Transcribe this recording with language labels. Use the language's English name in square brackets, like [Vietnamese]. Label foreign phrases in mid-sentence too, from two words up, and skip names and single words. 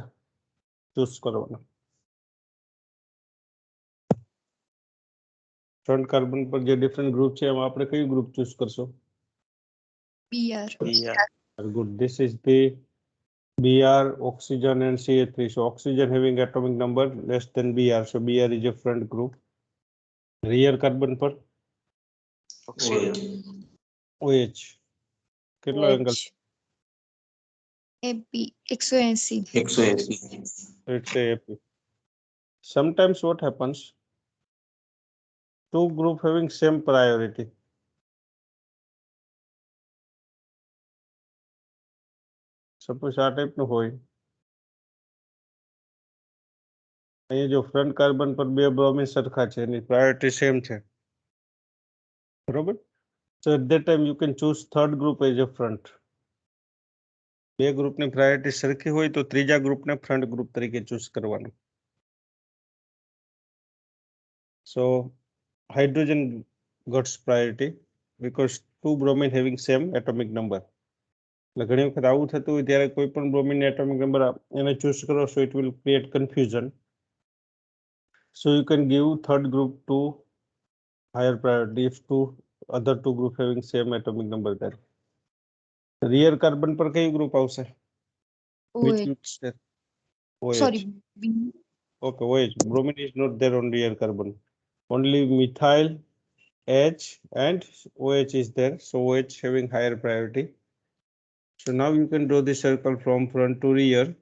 [Gujarati] ચૂઝ કરવાનો. ફ્રન્ટ કાર્બન પર જે ડિફરન્ટ ગ્રુપ છે એમાં આપણે કયું ગ્રુપ ચૂઝ કરશો? [English] BR. Good. This is the Br, oxygen and CH3. So oxygen having atomic number less than Br. So Br is a front group. [Gujarati] Rear carbon પર [English] Oxygen. OH. [Gujarati] કેટલો એંગલ? [English] AP 180. It's a AP. Sometimes what happens? Two group having same priority. [Gujarati] Suppose આ ટાઈપનું હોય. અહીંયા જો ફ્રન્ટ કાર્બન પર બે બ્રોમિન સરખા છે એની પ્રાયોરિટી સેમ છે. બરોબર? [English] So at that time you can choose third group as a front. [Gujarati] બે ગ્રુપની પ્રાયોરિટી સરખી હોય તો ત્રીજા ગ્રુપને ફ્રન્ટ ગ્રુપ તરીકે ચૂઝ કરવાનું. [English] So hydrogen gets priority because two bromine having same atomic number. [Gujarati] એટલે ઘણી વખત આવું થતું હોય ત્યારે કોઈ પણ બ્રોમિન એટોમિક નંબર એને ચૂઝ કરો [English] so it will create confusion. So you can give third group to higher priority if other two group having same atomic number there. Rear carbon [Gujarati] પર કયું ગ્રુપ આવશે? [English] Which OH. you said? OH. Sorry. B. Okay, OH. Bromine is not there on rear carbon. Only methyl, H and OH is there. So OH having higher priority. So now you can draw the circle from front to rear.